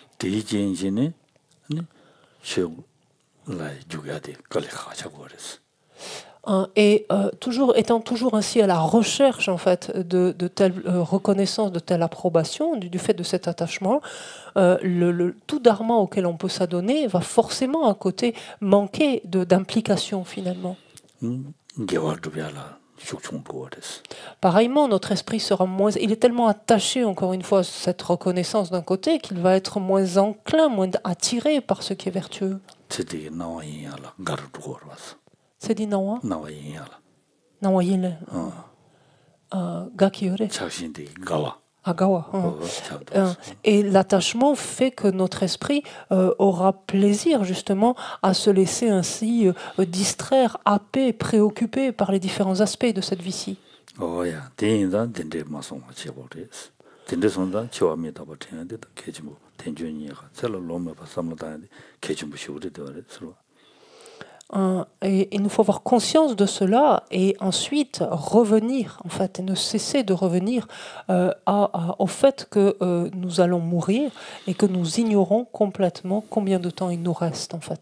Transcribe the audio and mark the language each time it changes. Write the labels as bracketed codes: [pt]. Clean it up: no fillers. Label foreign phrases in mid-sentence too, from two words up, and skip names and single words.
[fr] Et étant toujours ainsi à la recherche en fait de telle reconnaissance, de telle approbation, du fait de cet attachement, tout dharma auquel on peut s'adonner va forcément à côté manquer d'implication finalement. Pareillement, notre esprit sera moins... Il est tellement attaché, encore une fois, à cette reconnaissance d'un côté qu'il va être moins enclin, moins attiré par ce qui est vertueux. C'est dit nawa? [bo] Nawa yinle. Gakiyore. Agawa. [fr] Et l'attachement fait que notre esprit aura plaisir justement à se laisser ainsi distraire, happer, préoccuper par les différents aspects de cette vie-ci. Et il nous faut avoir conscience de cela et ensuite revenir, en fait, et ne cesser de revenir au fait que nous allons mourir et que nous ignorons complètement combien de temps il nous reste, en fait.